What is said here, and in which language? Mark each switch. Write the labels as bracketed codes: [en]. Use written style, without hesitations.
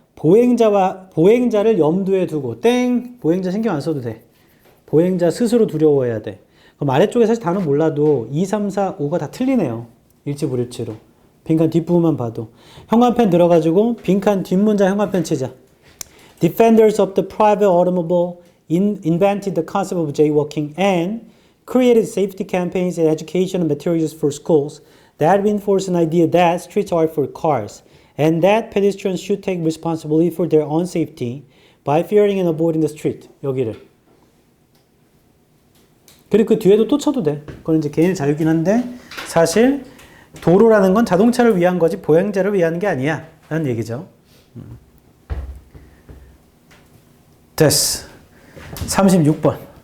[ko] 보행자를 염두에 두고 땡! 보행자 신경 안 써도 돼. 보행자 스스로 두려워해야 돼. 그럼 아래쪽에 사실 단어 몰라도 2, 3, 4, 5가 다 틀리네요. 일치불일치로. 빈칸 뒷부분만 봐도. 형광펜 들어가지고 빈칸 뒷문장 형광펜 치자. [en] Defenders of the private automobile invented the concept of jaywalking and created safety campaigns and educational materials for schools that reinforce an idea that streets are for cars and that pedestrians should take responsibility for their own safety by fearing and avoiding the street. [ko] 여기를. 그리고 그 뒤에도 또 쳐도 돼. 그건 이제 개인의 자유긴 한데 사실 도로라는 건 자동차를 위한 거지 보행자를 위한 게 아니야 라는 얘기죠. 됐어. 36번.